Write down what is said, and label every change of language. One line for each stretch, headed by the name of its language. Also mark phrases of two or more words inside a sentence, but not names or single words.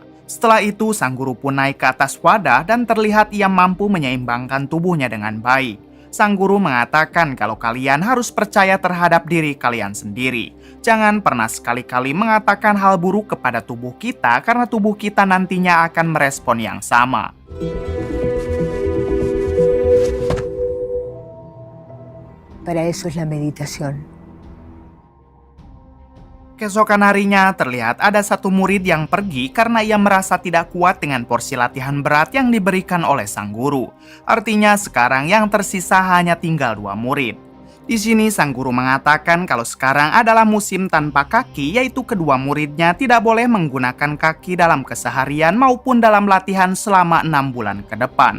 Indonesian: Setelah itu, sang guru pun naik ke atas wadah dan terlihat ia mampu menyeimbangkan tubuhnya dengan baik. Sang guru mengatakan kalau kalian harus percaya terhadap diri kalian sendiri. Jangan pernah sekali-kali mengatakan hal buruk kepada tubuh kita, karena tubuh kita nantinya akan merespon yang sama.
Spanish: Para eso es la meditación.
Indonesian: Keesokan harinya terlihat ada 1 murid yang pergi karena ia merasa tidak kuat dengan porsi latihan berat yang diberikan oleh sang guru. Artinya sekarang yang tersisa hanya tinggal 2 murid. Di sini sang guru mengatakan kalau sekarang adalah musim tanpa kaki, yaitu kedua muridnya tidak boleh menggunakan kaki dalam keseharian maupun dalam latihan selama 6 bulan ke depan.